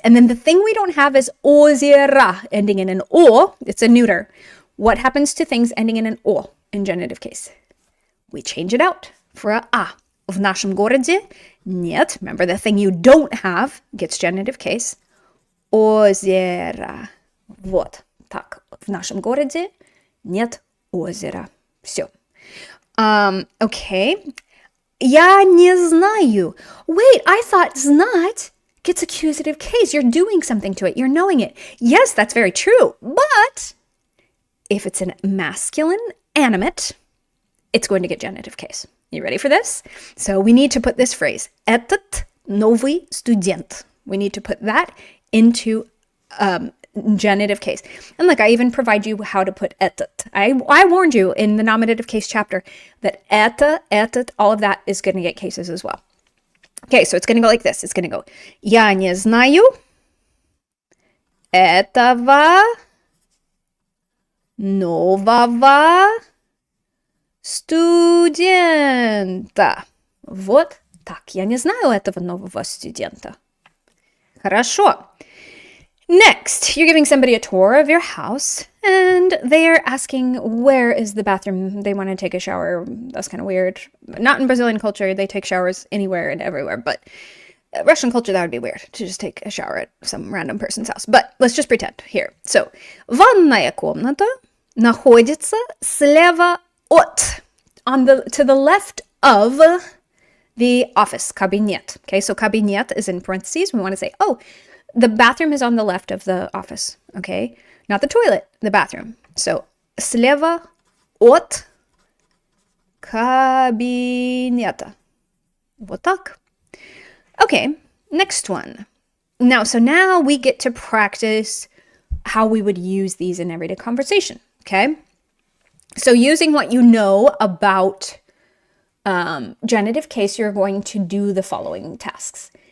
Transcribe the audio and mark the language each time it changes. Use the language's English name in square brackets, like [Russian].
[English] And then the thing we don't have is озеро, ending in an o. It's a neuter. What happens to things ending in an o in genitive case? We change it out for a. [Russian] В нашем городе нет. [English] Remember, the thing you don't have gets genitive case. [Russian] Озеро. Вот. Так. В нашем городе нет озера. Все. [English] Okay. [Russian] Я не знаю. [English] Wait, I thought знать gets accusative case. You're doing something to it. You're knowing it. Yes, that's very true. But if it's a masculine animate, it's going to get genitive case. You ready for this? So we need to put this phrase. [Russian] Этот новый студент. [English] We need to put that into genitive case. And look, I even provide you how to put этот. I warned you in the nominative case chapter that это, этот, all of that is going to get cases as well. Okay, so it's going to go like this. It's going to go [Russian] Я не знаю этого нового студента. Вот так. Я не знаю этого нового студента. Хорошо. [English] Next, you're giving somebody a tour of your house, and they're asking where is the bathroom. They want to take a shower. That's kind of weird. Not in Brazilian culture. They take showers anywhere and everywhere, but Russian culture, that would be weird to just take a shower at some random person's house. But let's just pretend here. So, [Russian] ванная комната находится слева от, [English] to the left of the office, кабинет. Okay, so кабинет is in parentheses. We want to say, oh, the bathroom is on the left of the office, okay? Not the toilet, the bathroom. So, [Russian] слева от кабинета. Вот так. [English] Okay, next one. Now we get to practice how we would use these in everyday conversation, okay? So using what you know about genitive case, you're going to do the following tasks.